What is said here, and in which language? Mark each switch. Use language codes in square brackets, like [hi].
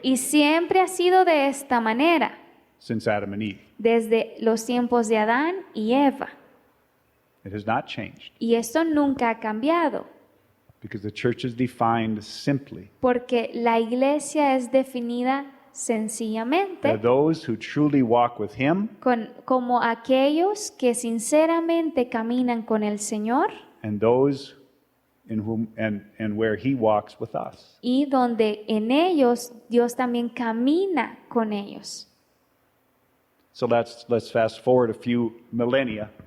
[es] Y siempre ha sido de esta manera, [en] since Adam and Eve. [es] desde los tiempos de Adán y Eva. [en] It has not changed [es] Y esto nunca ha cambiado, [en] because the church is defined simply [es] porque la iglesia es definida [en] by [es] sencillamente [en] those who truly walk with Him [es] como aquellos que sinceramente caminan con el Señor [en] and those in whom and where He walks with us. [es] y donde en ellos Dios también camina con ellos. [en] So let's fast forward a few millennia.